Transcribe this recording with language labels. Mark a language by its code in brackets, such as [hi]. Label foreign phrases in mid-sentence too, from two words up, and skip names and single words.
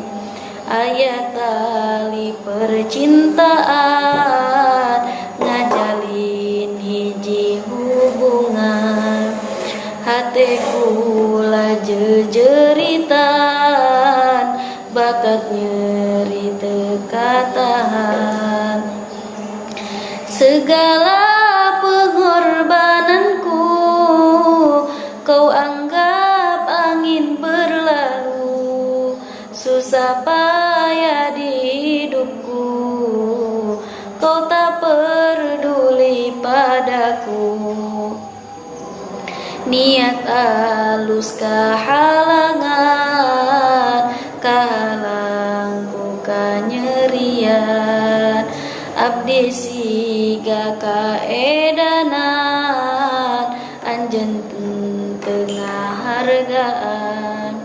[su] Aya tali percintaan ngajalin hiji hubungan, hate kula jejeritan bakat nyeri teu katahan. [id] Segala pengorbananku kau anggap angin berlalu, susah payah di hidupku kau tak peduli padaku. [su] Niat alus kahalangan, kahalangku kanyerian, abdi siga kaedanan anjeun tengah hargaan.